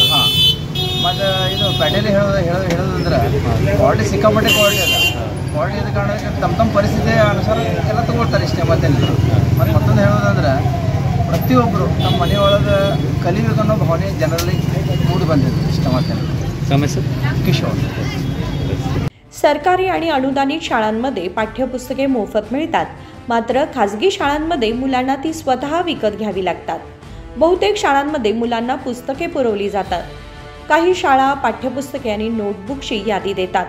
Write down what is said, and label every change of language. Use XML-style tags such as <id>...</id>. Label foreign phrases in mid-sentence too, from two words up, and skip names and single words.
<kn>ಹಾಂ ಮತ್ತು ಇದು ಪ್ಯಾಟೇಲಿ ಹೇಳೋದಂದ್ರೆ ಕ್ವಾಲಿಟಿ ಸಿಕ್ಕಾಪಟ್ಟೆ ಕ್ವಾಲಿಟಿ ಅದ ಕ್ವಾಲಿಟಿ ಇದ್ದ ಕಾರಣಕ್ಕೆ ತಮ್ಮ ಪರಿಸ್ಥಿತಿ ಅನುಸಾರ ಎಲ್ಲ ತೊಗೊಳ್ತಾರೆ ಇಷ್ಟೇ ಮತ್ತೇನಿಲ್ಲ ಮತ್ತು ಮತ್ತೊಂದು ಹೇಳೋದಂದ್ರೆ ಪ್ರತಿಯೊಬ್ಬರು ನಮ್ಮ ಮನೆಯೊಳಗೆ ಕಲಿಬೇಕನ್ನೋ ಭಾವನೆ ಜನರಲ್ಲಿ ಮೂಡಿ ಬಂದಿದೆ ಇಷ್ಟ ಮತ್ತೇನಿಲ್ಲ</kn> <mr>समस्या किशोर सरकारी आणि अनुदानित शाळांमध्ये पाठ्यपुस्तके मोफत मिळतात, मात्र खाजगी शाळांमध्ये मुलांना ती स्वतः विकत घ्यावी लागतात। बहुतेक शाळांमध्ये मुलांना पुस्तके पुरवली जातात। काही शाळा पाठ्यपुस्तके आणि नोटबुकची यादी देतात।</mr>